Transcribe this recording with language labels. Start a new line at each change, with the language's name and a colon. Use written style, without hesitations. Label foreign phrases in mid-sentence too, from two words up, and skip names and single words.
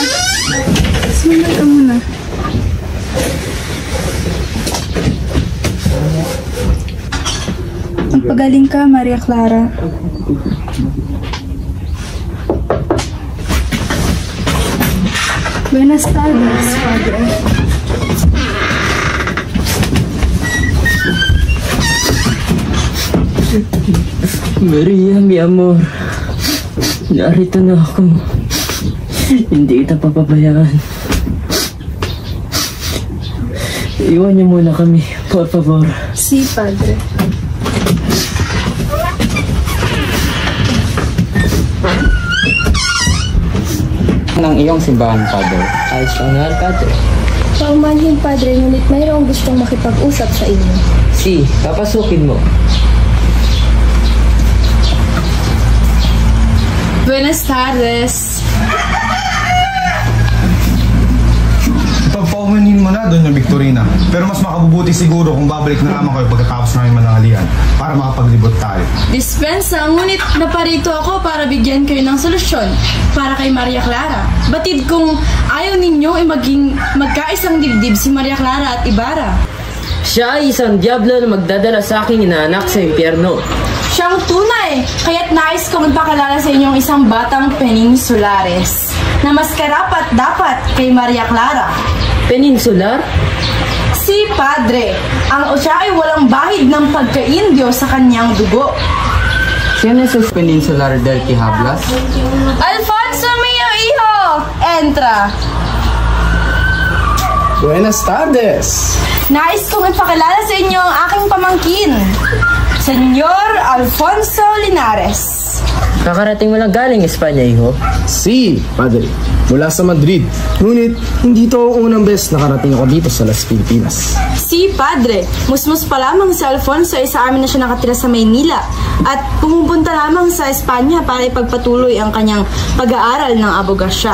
Filipino: Sumunod ka muna. Magpagaling ka, Maria Clara.
Spanish: Buenas tardes, Padre. Maria, mi amor.
Filipino: Narito na ako. Hindi kita papabayaan. Iwan niyo muna kami,
Spanish: por favor. Si, Padre.
Filipino: Ng iyong simbahan, Padre. Ayos lang nga, Padre. Paumanhin, Padre, ngunit mayroong gustong makipag-usap sa inyo. Si, papasukin mo.
Spanish: Buenas tardes.
Filipino: paumanin mo na doon yung Victorina. Pero mas makabubuti siguro kung babalik na naman kayo pagkatapos namin mananghalian para makapaglibot tayo. Dispensa, ngunit naparito ako para bigyan kayo ng solusyon para kay Maria Clara. Batid kung ayaw ninyo ay magkaisang dibdib si Maria Clara at Ibarra. Siya ay isang diablo na magdadala sa aking inaanak sa impyerno. Siyang tunay, kaya't nais ko magpakilala sa inyong isang batang Peninsulares na mas karapat-dapat kay Maria Clara. Peninsular? Si Padre, siya ay walang bahid ng pagka-Indio sa kanyang dugo. Sino si Peninsular del Quihablas?
Spanish: Alfonso mio hijo, entra. Buenas tardes.
Filipino: Nais kong ipakilala sa inyo ang aking pamangkin, Senyor Alfonso Linares. Kakarating mo lang galing Espanya, hijo?
Spanish: Si, Padre.
Filipino: Mula sa Madrid. Ngunit, hindi ito ang unang beses nakarating ako dito sa Las Pilipinas.
Spanish: Si, Padre.
Filipino: Musmus pa lamang si Alfonso ay sa amin na siya nakatira sa Maynila at pumupunta lamang sa Espanya para ipagpatuloy ang kanyang pag-aaral ng abogasya.